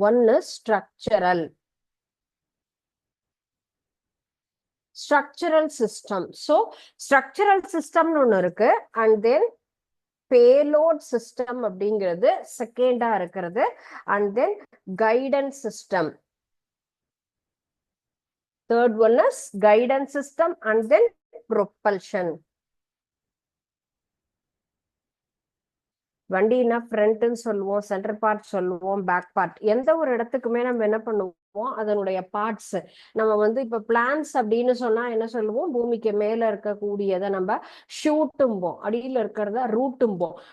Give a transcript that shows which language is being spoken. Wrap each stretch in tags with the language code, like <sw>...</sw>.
<ta>ஒன்னு structural system. So structural சிஸ்டம்னு ஒண்ணு இருக்கு. அண்ட் தென் பேலோட் சிஸ்டம் அப்படிங்கிறது செகண்டா இருக்கிறது.</ta> <en>And then guidance system. Third one is guidance system and then propulsion.</en> <ta>வண்டினா ஃப்ரண்ட்னு சொல்லுவோம், centre part சொல்லுவோம், back part. எந்த ஒரு இடத்துக்குமே நம்ம என்ன பண்ணுவோம், அதனுடைய பார்ட்ஸ் நம்ம வந்து இப்ப பிளான்ஸ் அப்படின்னு சொன்னா என்ன சொல்லுவோம், பூமிக்கு மேல இருக்கக்கூடியதை நம்ம ஷூட்டும்போம், அடியில இருக்கிறத ரூட்டும்போம்.</ta>